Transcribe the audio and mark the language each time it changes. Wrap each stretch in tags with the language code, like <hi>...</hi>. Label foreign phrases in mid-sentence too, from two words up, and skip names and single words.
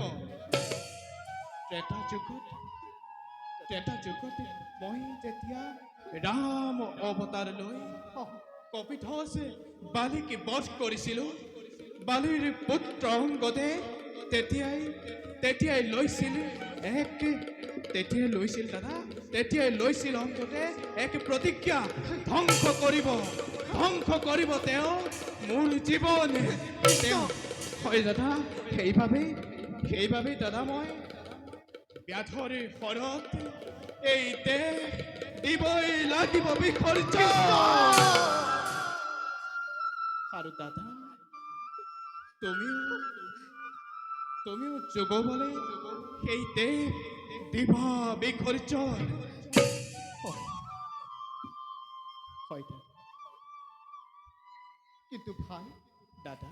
<as>ত্ৰেতা যুগত মই যেতিয়া ৰাম অৱতাৰ লৈ কপিধজ বালিক বধ কৰিছিলোঁ, বালিৰ পুত্ৰ অংগদে তেতিয়াই লৈছিল অংগদে এক প্ৰতিজ্ঞা, ধ্বংস কৰিব তেওঁ মোৰ জীৱন। হয় দাদা, সেইবাবেই দাদা মই ব্যাধৰ ফলত এই দেহ দিবই লাগিব বিসৰ্জন। আৰু দাদা, তুমিও যোগ বলে সেই দেহ দিবা বিসৰ্জন। হয় দাদা। কিন্তু ভাই দাদা,</as>